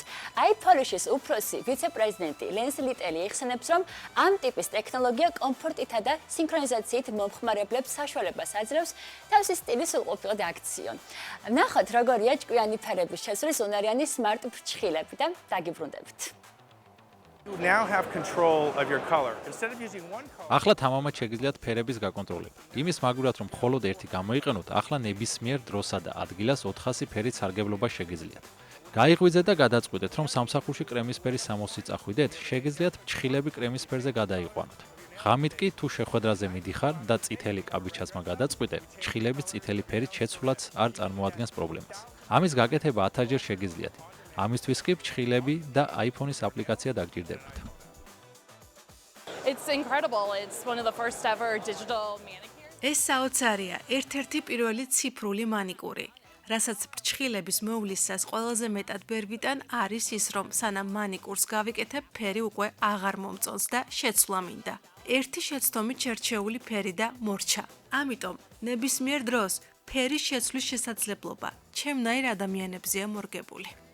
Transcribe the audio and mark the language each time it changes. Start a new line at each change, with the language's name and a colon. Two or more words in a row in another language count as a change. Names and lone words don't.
Georgian: iPhone-ში უფროსი ვიცე-პრეზიდენტი ლენს ლიტელი იხსენებს, რომ ამ ტიპის ტექნოლოგია კომფორტითა და სინქრონიზაციით მომხმარებლებს საშუალებას აძლევს თავისი სტილის უყოფილად აქციონ. ნახოთ, როგორია ჭკვიანი ფერების შესვლის უნარიანი სმარტ ფრჩხილები და დაგიბრუნდებით.
English: You now have control of your color. Instead of using one color.
Georgian: ახლა თამამად შეგიძლიათ ფერების გაკონტროლება. იმის მაგურად, რომ მხოლოდ ერთი გამოიყენოთ, ახლა ნებისმიერ დროსა და ადგილას 400 ფერით სარგებლობა შეგიძლიათ. გაიღვიძეთ და გადაწყვიტეთ, რომ სამსახურში კრემის ფერის სამოსი წახვიდეთ, შეგიძლიათ ფრჩხილები კრემის ფერზე გადაიყვანოთ. ღამით კი თუ შეხვედრაზე მიდიხარ და წითელი კაბიჩაცმა გადაწყვიტე, ფრჩხილების წითელი ფერით შეცვლაც არ წარმოადგენს პრობლემას. ამის გაკეთება 1000-ჯერ შეგიძლიათ. ამისთვის კი ფრჩხილები და iPhone-ის აპლიკაცია დაგჭირდებათ.
English: It's incredible. It's one of the first ever digital manicures.
Georgian: ეს საოცარია, ერთ-ერთი პირველი ციფრული მანიკური. რასაც ფრჩხილების მოვლისას ყველაზე მეტად ბერვიდან არის ის, რომ სანამ მანიკურს გავიკეთებ, ფერი უკვე აღარ მომწონს და შეცვლა მინდა. ერთი შეცდომით შერჩეული ფერი და მორჩა. ამიტომ ნებისმიერ დროს ფერის შეცვლის შესაძლებლობა ჩემნაირ ადამიანებზეა მორგებული.